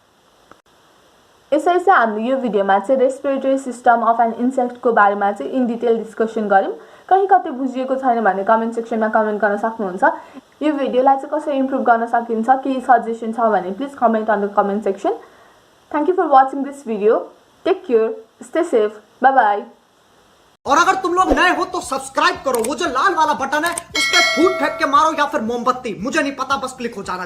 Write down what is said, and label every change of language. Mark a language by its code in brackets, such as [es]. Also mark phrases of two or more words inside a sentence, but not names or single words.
[ne] यसरी चाहिँ हामीले यो भिडियोमा चाहिँ [en] respiratory system of an insect [ne] बारेमा चाहिँ [en] in detail discussion [ne] गऱ्यौँ। कहीँ कतै बुझिएको छैन भने [en] comment section [ne] कमेन्ट गर्न सक्नुहुन्छ। यो भिडियोलाई चाहिँ कसरी इम्प्रुभ गर्न सकिन्छ, केही सजेसन छ भने [en] please comment on the comment section. thank you for watching this video. take care, stay safe, bye bye. [hi] और अगर तुम लोग नए हो तो सब्सक्राइब करो, वो जो लाल वाला बटन है उस पर फूट फेंक के मारो या फिर मोमबत्ती, मुझे नहीं पता, बस क्लिक हो जाना चाहिए।